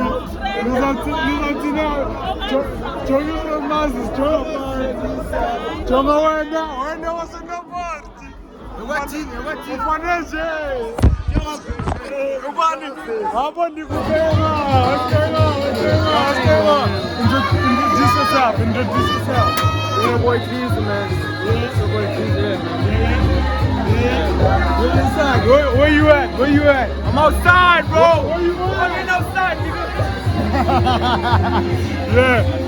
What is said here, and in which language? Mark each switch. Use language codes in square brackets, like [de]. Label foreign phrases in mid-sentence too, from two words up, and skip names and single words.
[xh] Nizawuthini jonga mazis, jonga wena waseNaparty. Ufane nje. Apho ndikubeka. [en] Introduce yourself. Yeah, boy, please, man. Yeah, boy, please, We're inside. Where you at? I'm outside, bro. Where you at? I'm outside, nigga. Yeah.